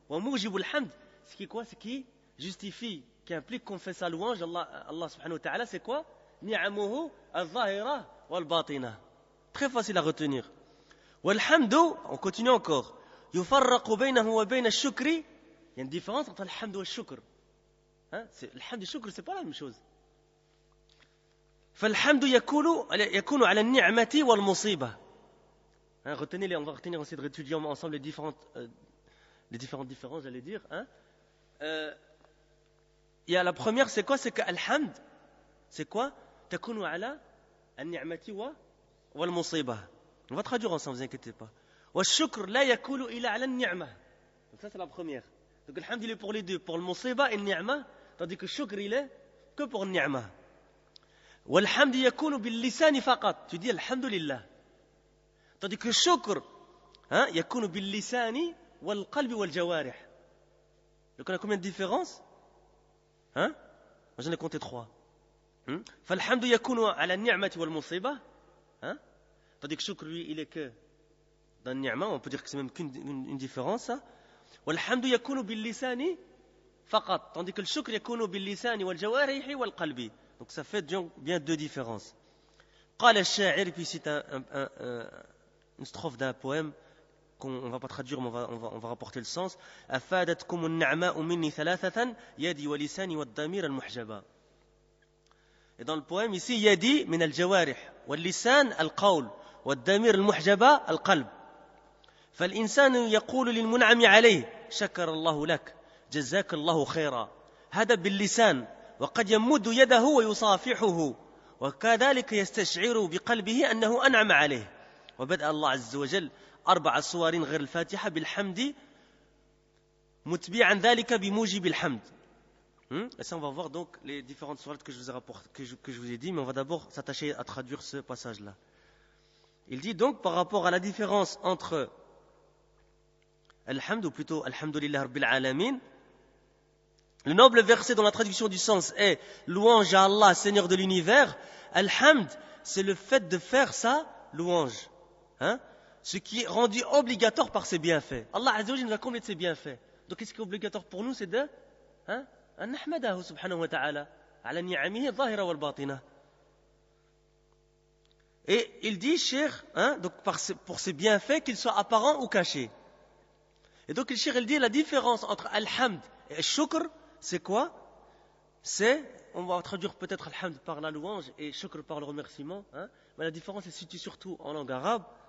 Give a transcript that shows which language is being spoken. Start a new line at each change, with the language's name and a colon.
Arabic: Wa mujibul hamd,
French: ce qui est quoi? Ce qui justifie, qui implique qu'on fait sa louange, Allah subhanahu wa ta'ala, c'est quoi?
Arabic: Ni'amuhu al-zahira wal-batina.
French: Très facile à retenir.
Arabic: Walhamdu,
French: on continue encore.
Arabic: Yufarraqu baynahu wa bayna ash-shukri.
French: Il y a une différence entre alhamd et shukr. Alhamd et shukr, c'est pas la même chose.
Arabic: فالحمد يكون على النعمة والمصيبة.
French: Retenez-les, on va retenir, on va essayer de réétudier ensemble les différentes différences, j'allais dire. Il y a la première, c'est quoi? C'est que Alhamd, c'est quoi?
Arabic: Takunu ala an-ni'mati wal musiba.
French: On va traduire ensemble, ne vous inquiétez pas.
Arabic: Wa shukr la yakulu ila ala an-ni'ma.
French: Donc ça c'est la première. Donc Alhamd il est pour les deux, pour le musiba et le ni'ma, tandis que shukr il est que pour le ni'ma.
Arabic: Walhamd yakunu bil lisani faqat.
French: Tu dis alhamdulillah. Tandis que
Arabic: shukr, yakunu bil lisani wal qalbi wal jawarih.
French: Donc on a combien de différences? Moi j'en ai compté 3.
Arabic: فالحمد يكون على النعمة والمصيبة.
French: Tandis que shukr lui il est que dans le ni'ma, on peut dire que c'est même qu'une différence.
Arabic: والحمد يكون باللسان فقط.
French: Tandis que le shukr
Arabic: يكون باللسان والجوارح والقلب.
French: Donc ça fait bien deux différences.
Arabic: قال الشاعر,
French: puis c'est une strophe d'un poème qu'on ne va pas traduire, mais on va rapporter le sens.
Arabic: أفادتكم النعماء مني ثلاثة يدي ولساني والضمير المحجبا.
French: Et dans le poème ici, il y a dit
Arabic: من الجوارح واللسان القول والضمير المحجبة القلب. فالإنسان يقول للمنعم عليه شكر الله لك جزاك الله خيرا، هذا باللسان، وقد يمد يده ويصافحه وكذلك يستشعر بقلبه أنه أنعم عليه. وبدأ الله عز وجل 4 صور غير الفاتحة بالحمد متبعا ذلك بموجب الحمد.
French: Et ça, on va voir donc les différentes sourates que je vous ai rapportées, que je vous ai dit, mais on va d'abord s'attacher à traduire ce passage-là. Il dit donc par rapport à la différence entre Alhamd, ou plutôt Alhamdulillah Rabbil Alamin, le noble verset dont la traduction du sens est louange à Allah, Seigneur de l'univers. Alhamd, c'est le fait de faire sa louange, ce qui est rendu obligatoire par ses bienfaits. Allah Azza wa Jalla nous a comblé de ses bienfaits. Donc qu'est-ce qui est obligatoire pour nous? C'est de
Arabic: أن نحمده سبحانه وتعالى على نعمه الظاهرة والباطنة.
French: Et il dit, cher, donc pour ses bienfaits, qu'ils soient apparents ou cachés. Et donc le cher, il dit la différence entre Alhamd et Shukr, c'est quoi? C'est, on va traduire peut-être Alhamd par la louange et Shukr par le remerciement, mais la différence se situe surtout en langue arabe.